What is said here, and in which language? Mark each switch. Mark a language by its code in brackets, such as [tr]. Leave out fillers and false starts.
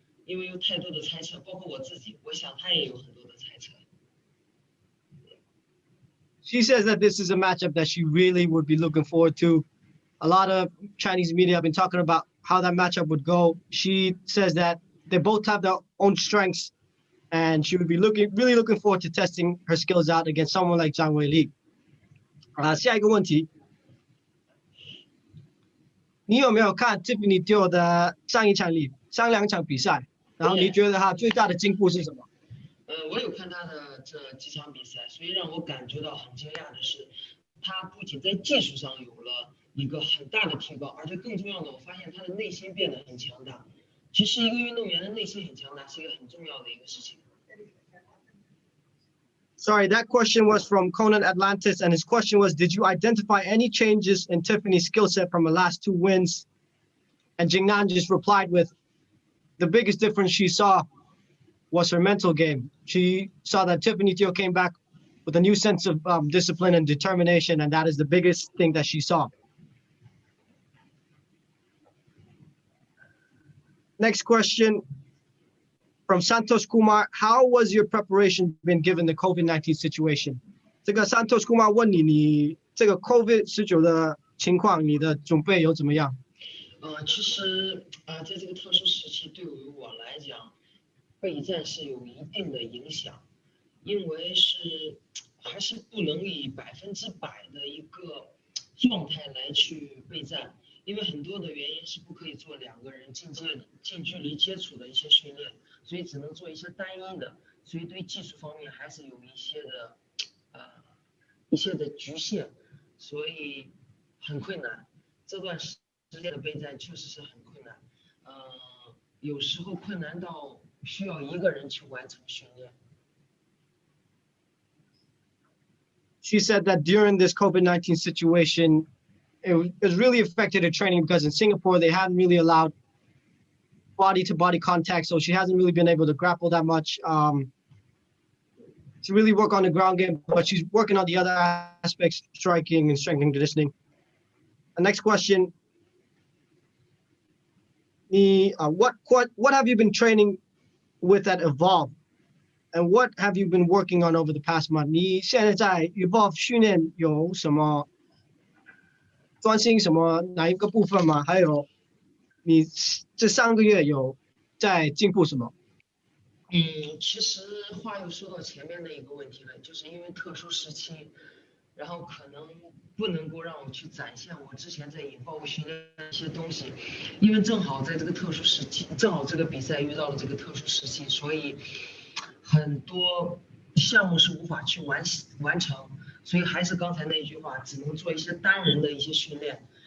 [zh] 因为有太多的猜测，包括我自己，我想他也有很多的猜测。 [en] She says that this is a matchup that she really would be looking forward to. A lot of Chinese media have been talking about how that matchup would go. She says that they both have their own strengths, and she would be really looking forward to testing her skills out against someone like Zhang Weili. [zh] 下一个问题，你有没有看 Tiffany Teo 的上两场比赛？然后你觉得他最大的进步是什么？我有看他的这几场比赛，所以让我感觉到很惊讶的是，他不仅在技术上有了一个很大的提高，而且更重要的，我发现他的内心变得很强大。其实一个运动员的内心很强大是一个很重要的一个事情。 [en] Sorry, that question was from Conan Atlantis, and his question was, did you identify any changes in Tiffany's skill set from her last two wins? And Jing Nan just replied with, the biggest difference she saw was her mental game. She saw that Tiffany Teo came back with a new sense of discipline and determination, and that is the biggest thing that she saw. Next question from Santos Kumar. How was your preparation been given the COVID-19 situation? [zh] 这个 Santos Kumar 问你，你这个 COVID-19 的情况，你的准备有怎么样？其实在这个特殊时期，对于我来讲，备战是有一定的影响，因为还是不能以100%的一个状态来去备战，因为很多的原因是不可以做两个人近距离接触的一些训练，所以只能做一些单一的，所以对技术方面还是有一些的局限，所以很困难。这段时间的备战确实是很困难，有时候困难到需要一个人去完成训练。 [en] She said that during this COVID-19 situation, it was really affected her training because in Singapore, they hadn't really allowed body-to-body contact, so she hasn't really been able to grapple that much to really work on the ground game, but she's working on the other aspects, striking and strength and conditioning. The next question, what have you been training with at Evolve? And what have you been working on over the past month? [zh] 你现在在 Evolve 训练有什么专心什么哪一个部分吗？还有你这3个月有在进步什么？其实话又说到前面的一个问题了，就是因为特殊时期，然后可能不能够让我去展现我之前在Evolve训练的一些东西，因为正好在这个特殊时期，正好这个比赛遇到了这个特殊时期，所以很多项目是无法去完成，所以还是刚才那句话，只能做一些单人的一些训练。